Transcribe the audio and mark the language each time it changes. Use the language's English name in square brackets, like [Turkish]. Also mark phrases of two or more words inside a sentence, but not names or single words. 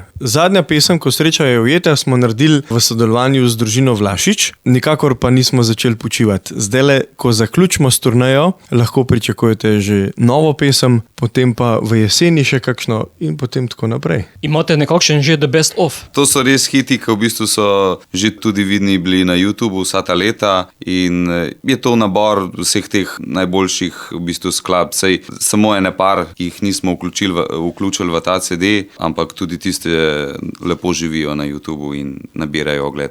[Slovenian] Zadnja pesem, Ko sreča je ujeta, smo naredili v sodelovanju z družino Vlašič, nikakor pa nismo začeli počivati. Zdajle, ko zaključimo s turnejo, lahko pričakujete že novo pesem, potem pa v jeseni še kakšno in potem tako naprej. Imate nekakšen že [English] the best of? [Slovenian] To so res hiti, ki v bistvu so že tudi vidni bili na YouTubu vsa ta leta in je to nabor vseh teh najboljših v bistvu skladb. Sej samo ene par, ki jih nismo vključili v ta CD, ampak tudi tiste lepo živijo na YouTubu in nabirajo oglede.